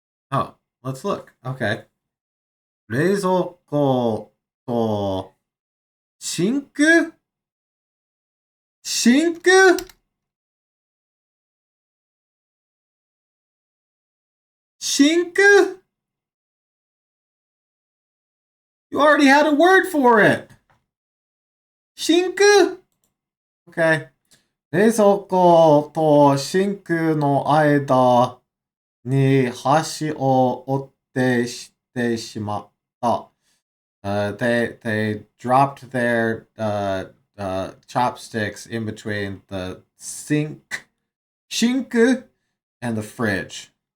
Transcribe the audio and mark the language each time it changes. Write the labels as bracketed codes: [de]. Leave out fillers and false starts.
[en] Oh, let's look. Okay. [ja] 冷蔵庫とシンク? [en] Shink? Shink? You already had a word for it. Shink? Okay. [ja] 冷蔵庫とシンクの間に箸を折ってしてしまった。 [en] They dropped their chopsticks in between the sink and the fridge.